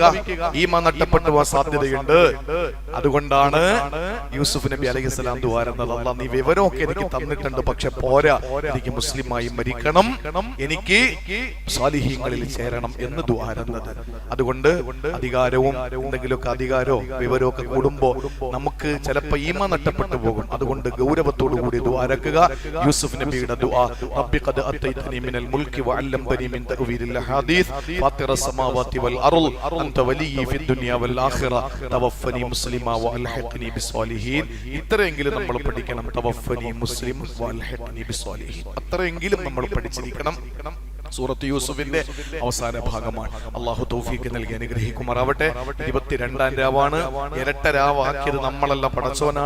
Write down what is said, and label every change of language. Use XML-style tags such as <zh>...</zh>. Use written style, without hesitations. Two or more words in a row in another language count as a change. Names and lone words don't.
<ml>ഈമാൻ നഷ്ടപ്പെട്ടു പോകാൻ സാധ്യതയുണ്ട്. അതുകൊണ്ടാണ് യൂസുഫ് നബി അലൈഹിസ്സലാം ദുആ ചെയ്യുന്നത്, അല്ലാഹ് നീ വിവരമൊക്കെ എനിക്ക് തന്നിട്ടുണ്ട്, പക്ഷെ പോരാ, എനിക്ക് മുസ്ലിമായി മരിക്കണം, എനിക്ക് സാലിഹീങ്ങളിൽ ചേരണം എന്ന് ദുആ ചെയ്യുന്നത്. അതുകൊണ്ട് അധികാരവും എന്തെങ്കിലുമൊക്കെ അധികാരവും വിവരമൊക്കെ കൂടുമ്പോ നമുക്ക് ചിലപ്പോ ഈമാൻ നഷ്ടപ്പെട്ടു പോകും. അതുകൊണ്ട് ഗൗരവത്തോടു കൂടി ദുആ ചെയ്യുക. യൂസുഫ് നബിയുടെ ദുആ,</ml> <ar>رب قد آتيتني من الملك وعلمتني من تأويل الأحاديث فاطر السماوات والأرض أنت ولي في الدنيا والآخرة توفني مسلما وألحقني بالصالحين.</ar> <ml>ഇത്രയെങ്കിലും നമ്മൾ പഠിക്കണം.</ml> <ar>توفني مسلما وألحقني بالصالحين.</ar> <ml>അത്രയെങ്കിലും നമ്മൾ പഠിച്ചിരിക്കണം. സൂറത്ത് യൂസുഫിന്റെ അവസാന ഭാഗമാണ്. അള്ളാഹു തൗഫീഖ് നൽകി അനുഗ്രഹിക്കുമാറാവട്ടെ. 22-ാം രാവാണ്. ഇരട്ട രാവാക്കിയത് നമ്മളല്ല, പടച്ചോനാണ്.</ml>